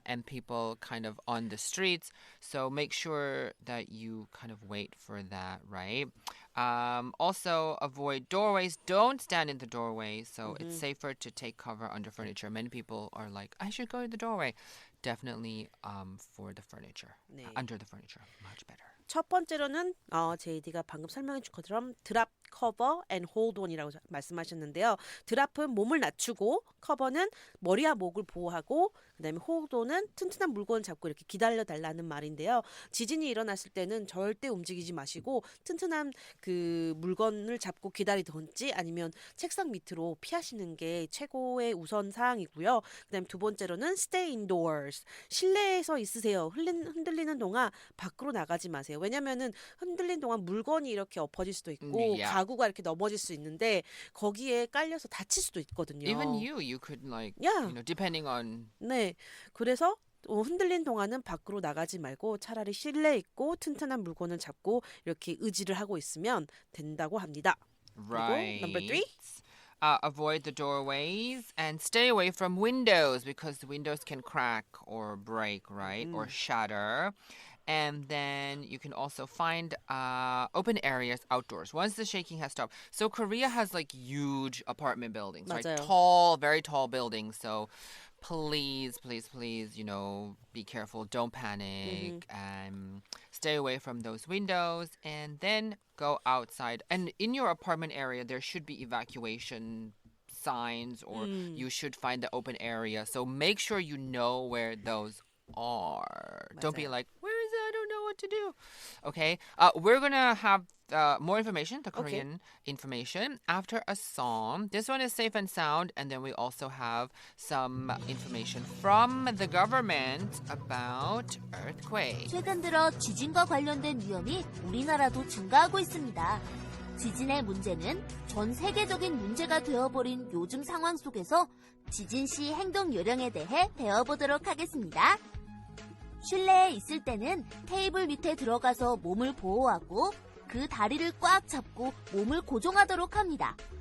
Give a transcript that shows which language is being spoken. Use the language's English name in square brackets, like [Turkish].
[English] And people kind of on the streets. So make sure that you kind of wait for that, right? Also, avoid doorways. Don't stand in the doorway. So it's safer to take cover under furniture. Many people are like, I should go to the doorway. Definitely for the furniture. [Korean] 네. [English] Under the furniture. Much better. [Korean] 첫 번째로는 JD가 방금 설명해 준 것처럼 드랍, 커버, [English] and hold on [Korean] 이라고 말씀하셨는데요. 드랍은 몸을 낮추고 커버는 머리와 목을 보호하고 그다음에 hold on은 튼튼한 물건을 잡고 이렇게 기다려 달라는 말인데요. 지진이 일어났을 때는 절대 움직이지 마시고 튼튼한 그 물건을 잡고 기다리든지 아니면 책상 밑으로 피하시는 게 최고의 우선 사항이고요. 그다음에 두 번째로는 [English] stay indoors. [Korean] 실내에서 있으세요. 흔들리는 동안 밖으로 나가지 마세요. 왜냐면은 흔들린 동안 물건이 이렇게 엎어질 수도 있고 [English] Yeah. [Korean] 가구가 이렇게 넘어질 수 있는데 거기에 깔려서 다칠 수도 있거든요. [English] Even you could like, Yeah. you know, depending on. [Korean] 네. 그래서 흔들린 동안은 밖으로 나가지 말고 차라리 실내에 있고 튼튼한 물건을 잡고 이렇게 의지를 하고 있으면 된다고 합니다. [English] Right. [Korean] 그리고 [English] number 3. Avoid the doorways and stay away from windows because the windows can crack or break, right? Or shatter. And then you can also find open areas outdoors once the shaking has stopped. So Korea has like huge apartment buildings, right? [Korean] 맞아요. [English] Tall, very tall buildings. So please, you know, be careful. Don't panic. Stay away from those windows and then go outside. And in your apartment area, there should be evacuation signs or you should find the open area. So make sure you know where those are. Don't be [Korean] 맞아요. [English] like, where is it? I don't know what to do. Okay. We're going to have more information, the Korean information, after a song. This one is Safe and Sound. And then we also have some information from the government about earthquake. [Korean] 최근 들어 지진과 관련된 위험이 우리나라도 증가하고 있습니다. 지진의 문제는 전 세계적인 문제가 되어버린 요즘 상황 속에서 지진 시 행동 요령에 대해 배워보도록 하겠습니다. 실내에 있을 때는 테이블 밑에 들어가서 몸을 보호하고 그 다리를 꽉 잡고 몸을 고정하도록 합니다.